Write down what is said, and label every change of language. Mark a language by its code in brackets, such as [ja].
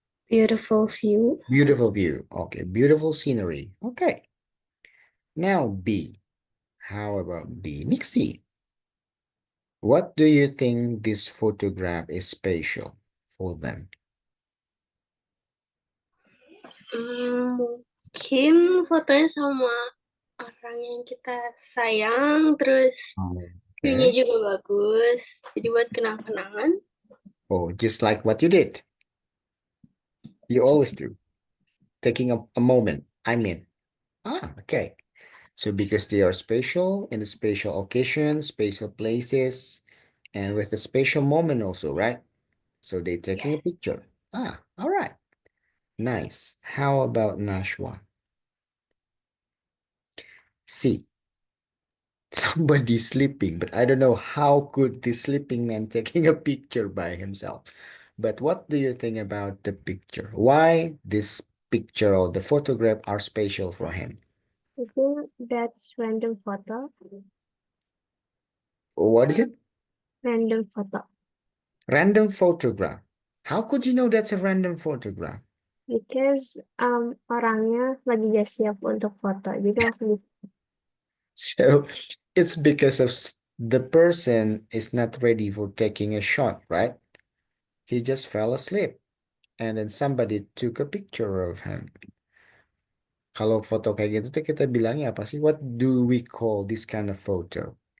[en] Beautiful view. Beautiful view. Okay. Beautiful scenery. Okay. Now B. How about B? Nixie. What do you think this photograph is special for them? [id] Mungkin fotonya sama orang yang kita sayang, terus view-nya [en] Okay. [id] juga bagus. Jadi buat kenang-kenangan. [en] Oh, just like what you did. You always do. Taking a moment. I mean. Okay. So because they are special in a special occasion, special places, and with a special moment also, right? So they taking a picture. All right. Nice. How about Nashwa? See, somebody sleeping, but I don't know how could this sleeping man taking a picture by himself. But what do you think about the picture? Why this picture or the photograph are special for him? I think that's random photo. What is it? Random photo. Random photograph. How could you know that's a random photograph? Because [id] orangnya lagi gak siap untuk foto. Jadi langsung [en] So it's because of the person is not ready for taking a shot, right? He just fell asleep and then somebody took a picture of him. [id] Kalau foto kayak gitu tuh kita bilangnya apa sih? [en] What do we call this kind of photo?